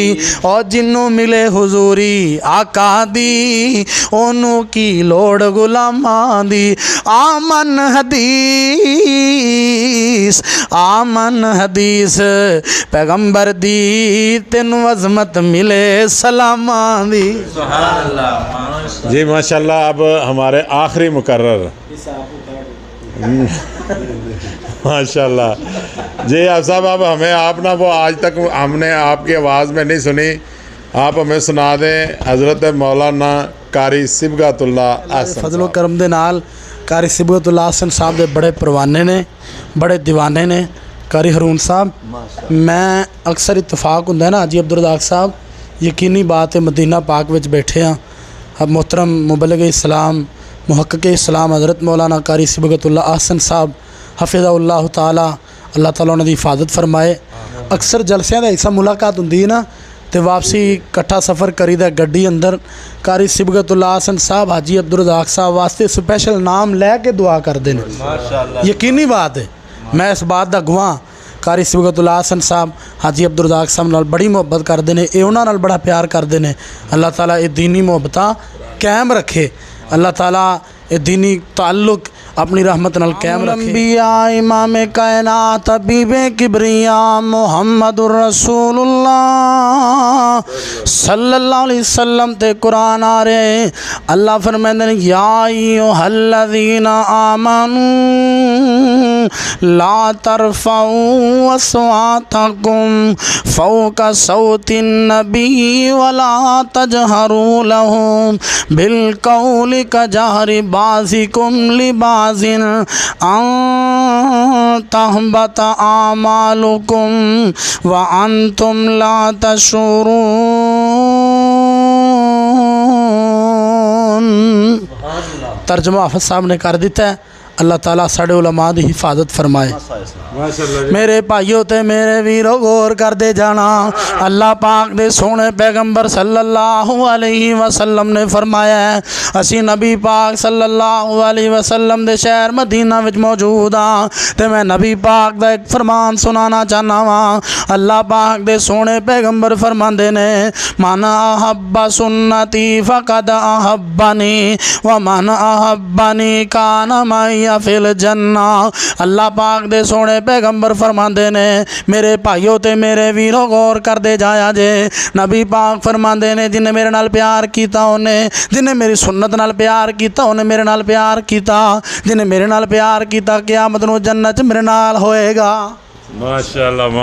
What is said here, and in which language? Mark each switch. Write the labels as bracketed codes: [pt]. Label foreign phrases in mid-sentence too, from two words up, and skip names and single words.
[pa] اور جنہوں ملے حضوری آقا دی، اونوں کی لوڑ غلاماں دی. آمن حدیث، آمن حدیث پیغمبر دی، تینوں عظمت ملے سلاماں دی. [ar] سبحان الله. [ur] جی ماشاءاللہ. اب ہمارے آخری مقرر ماشاءاللہ جی آپ صاحب، اب ہمیں آپ نا وہ آج تک ہم نے آپ کی آواز میں نہیں سنی، آپ ہمیں سنا دیں حضرت مولانا قاری صبغت اللہ احسن [pa] فضلو کرم دے نال قاری صبغت اللہ احسن صاحب دے بڑے پروانے نے، بڑے دیوانے نے قاری ہارون صاحب. میں اکثر اتفاق ہوندا ہے نا حاجی عبدالرزاق صاحب، یقینی بات ہے مدینہ پاک وچ بیٹھے ہاں. [ur] اب محترم مبلغ اسلام محقق اسلام حضرت مولانا قاری صبغت اللہ احسن صاحب حفظہ اللہ تعالیٰ, [pa] اللہ تعالیٰ اونہاں دی حفاظت فرمائے. اکثر جلسیاں دا حصہ ملاقات ہوندی ہے نا، تو واپسی کٹھا سفر کریدا گڈی اندر. قاری صبغت اللہ احسن صاحب حاجی عبدالرزاق صاحب واسطے سپیشل نام لے کے دعا کردے ہیں, माशाअल्लाह। یقینی بات ہے, [ur] میں اس بات کا گواہ [pa] قاری صبغت اللہ حسن صاحب حاجی عبدالرزاق صاحب نال بڑی محبت کرتے ہیں، یہ اونہاں نال بڑا پیار کرتے ہیں. اللہ تعالیٰ یہ دینی محبتاں قائم رکھے، اللہ تعالیٰ یہ دینی تعلق اپنی رحمت نال قائم رکھے. انبیاء امام کائنات حبیب کبریا محمد رسول اللہ [ar] صلى الله عليه وسلم [pa] تے قرآن آ رہے. [ur] اللہ فرماتے ہیں [ar] يا أيها الذين آمنوا لا ترفعوا أصواتكم فوق صوت النبي ولا تجهروا له بالقول كجهر بعضكم لبعض أن تحبط أعمالكم وأنتم لا تشعرون. [pa] ترجمہ حافظ صاحب نے کر دتا ہے. اللہ تعالیٰ ساڈے علماء دی حفاظت فرمائے۔ میرے بھائیو تے میرے ویرو غور کر دے جانا، اللہ پاک دے سوہنے پیغمبر [ar] صلى الله عليه وسلم [pa] نے فرمایا ہے اسی نبی پاک [ar] صلى الله عليه وسلم [pa] دے شہر مدینہ وچ موجود ہاں تے میں نبی پاک دا اک فرمان سنانا چاہنا واں. اللہ پاک دے سوہنے پیغمبر فرماندے نے [ar] من أحب سنتي فقد أحبني ومن أحبني كان معي في الجنة. [pa] اللہ پاک دے سوہنے پیغمبر فرماندے نے میرے بھائیو تے میرے ویرو غور کر دے جایا جے، نبی پاک فرماندے نے جنہے میرے نال پیار کیتا اونہے، جنہے میری سنت نال پیار کیتا اونہے میرے نال پیار کیتا، جنہے میرے نال پیار کیتا قیامت نوں جنت چ میرے نال ہووے گا.